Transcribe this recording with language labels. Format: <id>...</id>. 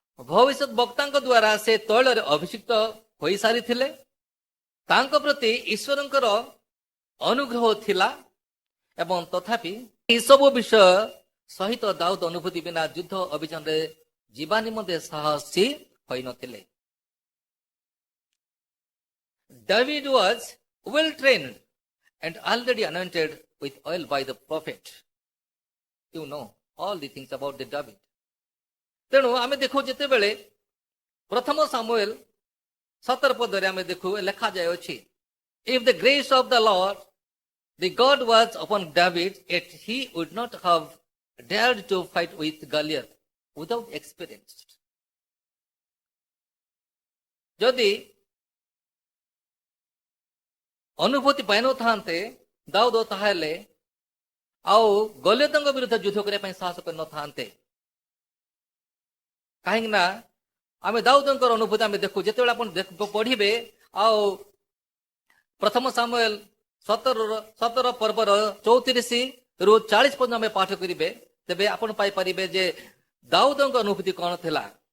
<or>ଭବିଷ୍ୟତ ବକ୍ତାଙ୍କ ଦ୍ୱାରା ସେ ତୈଳରେ ଅଭିଷିକ୍ତ ହୋଇସାରିଥିଲେ। ତାଙ୍କ ପ୍ରତି ଈଶ୍ୱରଙ୍କର ଅନୁଗ୍ରହ ଥିଲା ଏବଂ ତଥାପି ଏସବୁ ବିଷୟ ସହିତ ଦାଉଦ ଅନୁଭୂତି ବିନା ଯୁଦ୍ଧ ଅଭିଯାନରେ ଯିବା ନିମନ୍ତେ ସାହସୀ ହୋଇନଥିଲେ।</or> <en>David was well trained and already anointed with oil by the prophet. You know all the things about the David.</en> <or>ତେଣୁ ଆମେ ଦେଖୁ ଯେତେବେଳେ ପ୍ରଥମ ସାମୁଏଲ 17 ପଦରେ ଆମେ ଦେଖୁ ଲେଖାଯାଇଅଛି,</or> <en>if the grace of the Lord the God was upon David, yet he would not have dared to fight with Goliath without experience.</en> <or>ଯଦି ଅନୁଭୂତି ପାଇନଥାନ୍ତେ ଦାଉଦ, ତାହେଲେ ଆଉ ଗଲିଆଥଙ୍କ ବିରୁଦ୍ଧରେ ଯୁଦ୍ଧ କରିବା ପାଇଁ ସାହସ କରିନଥାନ୍ତେ। କାହିଁକି ନା ଆମେ ଦାଉଦଙ୍କର ଅନୁଭୂତି ଆମେ ଦେଖୁ, ଯେତେବେଳେ ଆପଣ ପଢିବେ ଆଉ ପ୍ରଥମ ସାମୁଏଲ 17 ପର୍ବର 34ରୁ 40 ପର୍ଯ୍ୟନ୍ତ ଆମେ ପାଠ କରିବେ, ତେବେ ଆପଣ ପାଇପାରିବେ ଯେ ଦାଉଦଙ୍କ ଅନୁଭୂତି କଣ ଥିଲା।</or>